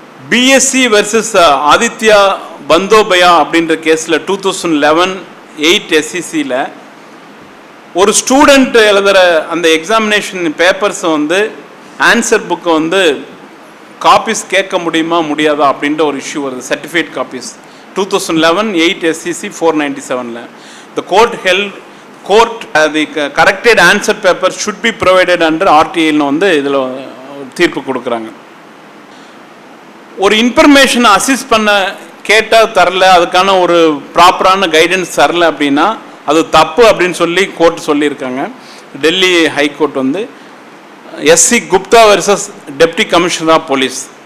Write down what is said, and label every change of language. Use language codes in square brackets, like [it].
[ta] BSc versus Aditya பந்தோபயா அப்படின்ற கேஸில் 2011-8 SECயில் ஒரு ஸ்டூடெண்ட் எழுதுகிற அந்த எக்ஸாமினேஷன் பேப்பர்ஸை வந்து ஆன்சர் புக்கை வந்து காப்பீஸ் கேட்க முடியுமா முடியாதா அப்படின்ற ஒரு இஷ்யூ வருது. Certificate copies 2011-8 SEC 497. [en] The court held the corrected answer paper should be provided under RTI [ta] வந்து இதில் தீர்ப்பு கொடுக்குறாங்க. ஒரு இன்ஃபர்மேஷனை அசிஸ்ட் பண்ண கேட்டால் தரல, அதுக்கான ஒரு ப்ராப்பரான கைடன்ஸ் தரல அப்படின்னா அது தப்பு அப்படின்னு சொல்லி கோர்ட் சொல்லியிருக்காங்க. டெல்லி ஹைகோர்ட் வந்து SC Gupta versus deputy commissioner of police.